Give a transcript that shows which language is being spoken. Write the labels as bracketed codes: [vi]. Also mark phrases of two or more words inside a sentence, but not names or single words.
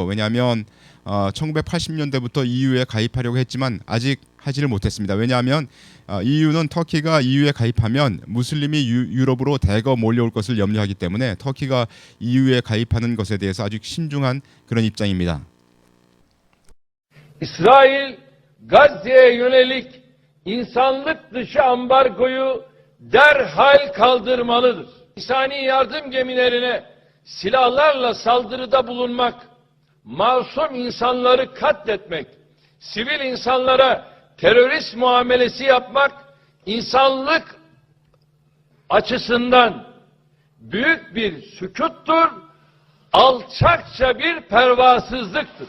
[ko] 왜냐하면 1980년대부터 EU에 가입하려고 했지만 아직 하지를 못했습니다. 왜냐하면 EU는 터키가 EU에 가입하면 무슬림이 유럽으로 대거 몰려올 것을 염려하기 때문에 터키가 EU에 가입하는 것에 대해서 아주 신중한 그런 입장입니다. [tr] İsrail Gazze'ye yönelik insanlık dışı ambargoyu derhal kaldırmalıdır. İnsani yardım gemilerine silahlarla saldırıda bulunmak, masum insanları katletmek, sivil insanlara terörist muamelesi yapmak insanlık açısından büyük bir sükuttur, alçakça bir pervasızlıktır.